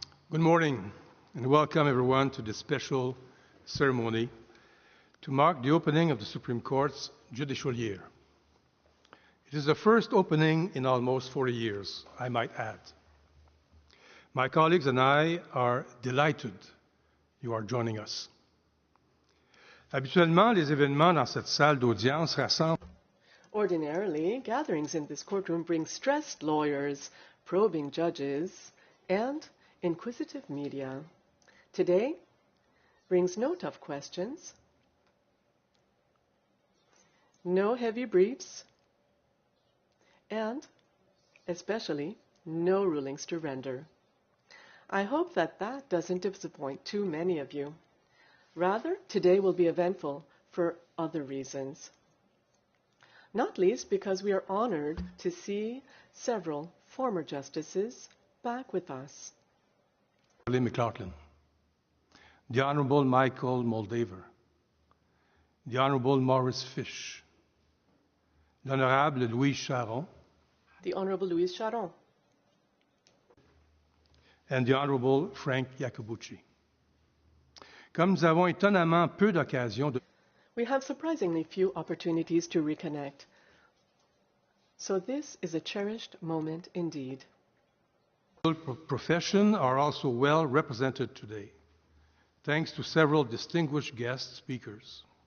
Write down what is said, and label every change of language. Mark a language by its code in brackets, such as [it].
[en] Good morning and welcome everyone to this special ceremony to mark the opening of the Supreme Court's judicial year. It is the first opening in almost 40 years, I might add. My colleagues and I are delighted you are joining us. [fr] Habituellement, les événements dans cette salle d'audience rassemblent. [en] Ordinarily, gatherings in this courtroom bring stressed lawyers, probing judges, and inquisitive media. Today brings no tough questions, no heavy briefs, and especially no rulings to render. I hope that doesn't disappoint too many of you. Rather, today will be eventful for other reasons. Not least because we are honored to see several former justices back with us. McLaughlin, the Honorable Michael Moldaver, the Honorable Maurice Fish, l'Honorable Louis Charon, the Honorable Louise Charon, and the Honorable Frank Iacobucci. [fr] Comme nous avons étonnamment peu d'occasions de... [en] We have surprisingly few opportunities to reconnect. So this is a cherished moment indeed. Profession are also well represented today, thanks to several distinguished guest speakers.